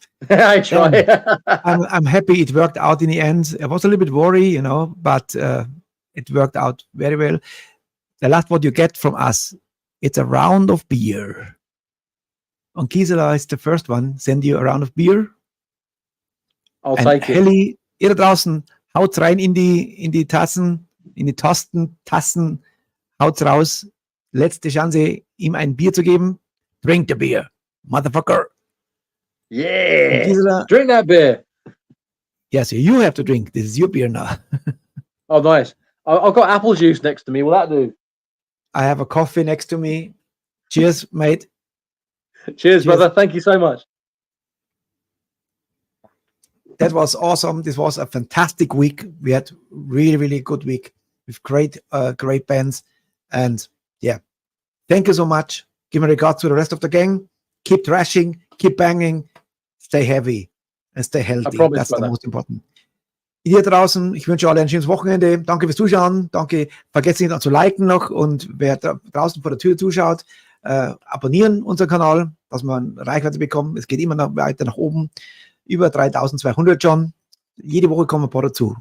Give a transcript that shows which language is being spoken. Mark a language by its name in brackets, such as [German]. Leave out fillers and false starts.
[English] I try. I'm happy it worked out in the end. I was a little bit worried, but it worked out very well. The last what you get from us, it's a round of beer. On Gisela is the first one. Send you a round of beer. I'll take it. [German] Helly, ihr da draußen, haut's rein in die Tassen, in die Tassen, haut's raus. Letzte Chance, ihm ein Bier zu geben. [English] Drink the beer, motherfucker. Yeah. Gisela, drink that beer. Yes, you have to drink. This is your beer now. Oh, nice. I've got apple juice next to me. Will that do? I have a coffee next to me. Cheers, mate. Cheers, brother. Thank you so much. That was awesome. This was a fantastic week. We had really, really good week with great bands. And yeah, thank you so much. Give my regards to the rest of the gang. Keep thrashing, keep banging, stay heavy and stay healthy. That's the most important. [German] Ihr draußen, ich wünsche euch ein schönes Wochenende. Danke fürs Zuschauen. Danke. Vergesst nicht zu liken noch. Und wer draußen vor der Tür zuschaut, abonnieren unseren Kanal, dass wir Reichweite bekommen. Es geht immer noch weiter nach oben. Über 3200 schon. Jede Woche kommen ein paar dazu.